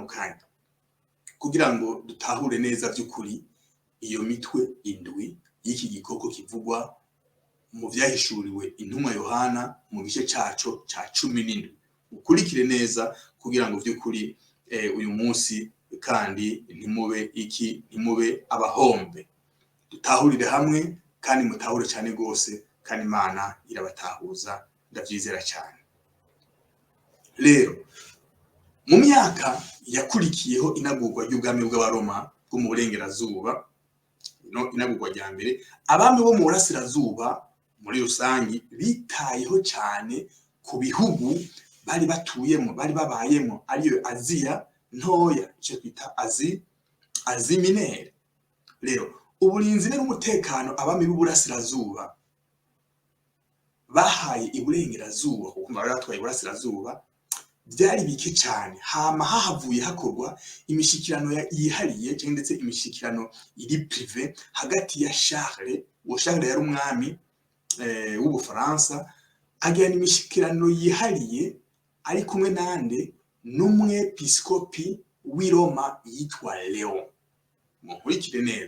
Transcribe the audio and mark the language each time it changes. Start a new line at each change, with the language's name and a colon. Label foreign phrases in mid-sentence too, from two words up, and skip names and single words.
Rundi: kanya kugira ngo dutahure neza by'ukuri iyo mitwe indwi y'iki gikoko kivugwa mu vyahishuriwe intumwa Yohana mu gice caco ca 17 ukurikire neza kugira ngo by'ukuri uyu munsi kandi ntimube abahombe dutahurire hamwe kandi mutahure cyane gose kandi Imana irabatahuza ndavyizera cyane rero mu myaka yakurikiyeho inagurwa y'ubwami bw'abaroma bwo mu burengerazuba no inagurwa rya mbere abami bo mu burasirazuba muri rusangi bitayeho cyane ku bihugu bari batuyemo bari babayemo ariyo Aziya ntoya cyo twita Azi minere rero uburinzi n'umutekano abami b'uburasirazuba bahaye iburengerazuba kuko bari batwaye iburasirazuba byari bike cyane hama hahavuye hakorwa imishikirano yihariye cyangwa ndetse imishikirano iri privé hagati ya Charles yari umwami w'Ubufaransa agirana imishikirano yihariye ari kumwe nande n'umwepiskopi w'i Roma yitwa Leon muhurikire